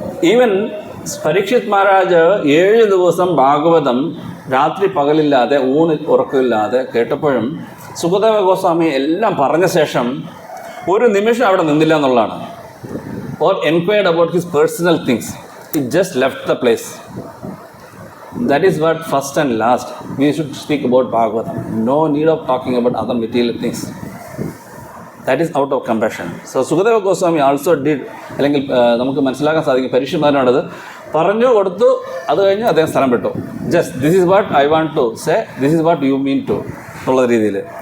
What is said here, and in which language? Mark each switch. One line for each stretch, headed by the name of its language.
Malayalam: Even Parikshit Maharaj 7 ദിവസം ഭാഗവതം രാത്രി പകലില്ലാതെ ഉറക്കമില്ലാതെ കേട്ടപ്പോഴും സുഖദേവ ഗോസ്വാമി എല്ലാം പറഞ്ഞ ശേഷം ഒരു നിമിഷം അവിടെ നിന്നില്ല എന്നുള്ളതാണ്.
English: Or enquired about his personal things. He just left the place. That is what first and last we should speak about Bhagavatam. No need of talking about other material things. That is out of compassion. So Sukadeva Goswami also did.
Malayalam: അല്ലെങ്കിൽ നമുക്ക് മനസ്സിലാക്കാൻ സാധിക്കും പരീക്ഷന്മാരാണത് പറഞ്ഞു കൊടുത്തു, അത് കഴിഞ്ഞ് അദ്ദേഹം സ്ഥലം വിട്ടു.
English: just this is what I want to say, this is what you mean to
Malayalam: എന്നുള്ള രീതിയിൽ.